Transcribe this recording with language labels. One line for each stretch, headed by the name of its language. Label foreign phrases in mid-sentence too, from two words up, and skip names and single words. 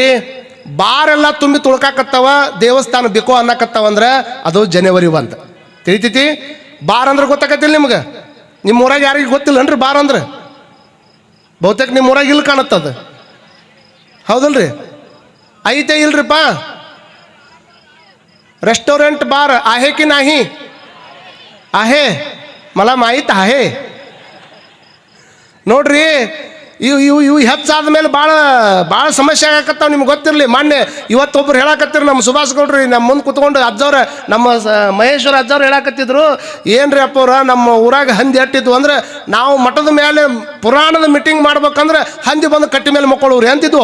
Kannada: ಬಾರೆಲ್ಲ ತುಂಬಿ ತುಳ್ಕಾಕತ್ತವ, ದೇವಸ್ಥಾನ ಬೇಕು ಅನ್ನಕತ್ತವ ಅಂದ್ರೆ ಅದು ಜನವರಿ 1 ತಿಳಿತೈತಿ. ಬಾರ್ ಅಂದ್ರೆ ಗೊತ್ತಾಗತ್ತಿಲ್ಲ ನಿಮ್ಗೆ? ನಿಮ್ಮ ಊರಾಗ ಯಾರಿಗೆ ಗೊತ್ತಿಲ್ಲನ್ರಿ ಬಾರ್ ಅಂದ್ರೆ? ಬಹುತೇಕ ನಿಮ್ಮ ಊರಾಗ ಇಲ್ಲಿ ಕಾಣತ್ತದ, ಹೌದಲ್ರಿ? ಐತೆ ಇಲ್ರಿಪ್ಪ?
English: restaurant bar
Marathi: आहे की नाही? आहे, मला माहीत आहे.
Kannada: ನೋಡ್ರಿ, ಇವು ಹೆಚ್ಚಾದ ಮೇಲೆ ಭಾಳ ಸಮಸ್ಯೆ ಆಗಕತ್ತಾವ. ನಿಮ್ಗೆ ಗೊತ್ತಿರಲಿ. ಮೊನ್ನೆ ಇವತ್ತೊಬ್ರು ಹೇಳಕತ್ತಿರು, ನಮ್ಮ ಸುಭಾಷ್ ಗೌಡ್ರಿ ನಮ್ಮ ಮುಂದೆ ಕುತ್ಕೊಂಡು ಅಜ್ಜವ್ರ, ನಮ್ಮ ಮಹೇಶ್ವರ ಅಜ್ಜವ್ರು ಹೇಳಕತ್ತಿದ್ರು, ಏನ್ರಿ ಅಪ್ಪವ್ರ ನಮ್ಮ ಊರಾಗ ಹಂದಿ ಹಟ್ಟಿದ್ವು ಅಂದ್ರೆ ನಾವು ಮಠದ ಮೇಲೆ ಪುರಾಣದ ಮೀಟಿಂಗ್ ಮಾಡ್ಬೇಕಂದ್ರೆ ಹಂದಿ ಬಂದು ಕಟ್ಟಿ ಮೇಲೆ ಮಕ್ಕಳವ್ರಿ ಅಂತಿದ್ವು.